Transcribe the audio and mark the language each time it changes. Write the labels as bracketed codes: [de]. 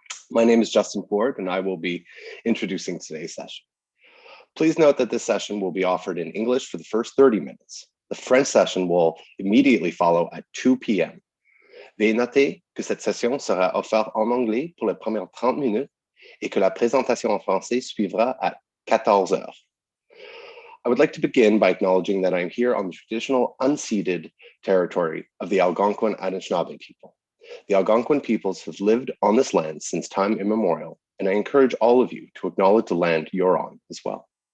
[en] My name is Justin Ford, and I will be introducing today's session. Please note that this session will be offered in English for the first 30 minutes. The French session will immediately follow at 2 p.m. [fr] Veuillez noter que cette session sera offerte en anglais pour les premières 30 minutes et que la présentation en français suivra à 14 heures. [en] I would like to begin by acknowledging that I am here on the traditional unceded territory of the Algonquin Anishinaabe people. The Algonquin peoples have lived on this land since time immemorial, and I encourage all of you to acknowledge the land you're on as well.